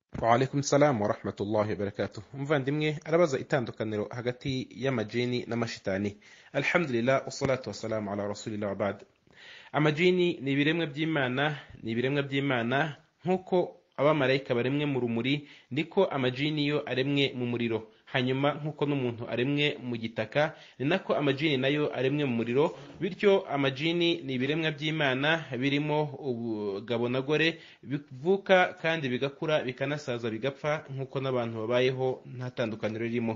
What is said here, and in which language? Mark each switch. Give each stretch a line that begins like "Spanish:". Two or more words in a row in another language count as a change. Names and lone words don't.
Arabic: وعليكم السلام ورحمة الله وبركاته.
Kinyarwanda: Umuvandimwe arabaza itandukaniro hagati y'amajini n'amashitani.
Arabic: الحمد لله والصلاة والسلام على رسول الله وبعد.
Kinyarwanda: Amajini ni ibiremwa by'Imana nkuko abamarayika baremwe mu rumuri, niko amajini yo aremwe mu muriro. Hanyuma nkuko n'umuntu aremwe mu gitaka, ni nako amajini nayo aremwe mu muriro. Bityo amajini ni ibiremwa by'Imana birimo ubugabo na gore, bivuka kandi bigakura bikanasaza bigapfa nkuko n'abantu babayeho, nta tandukaniro ririmo.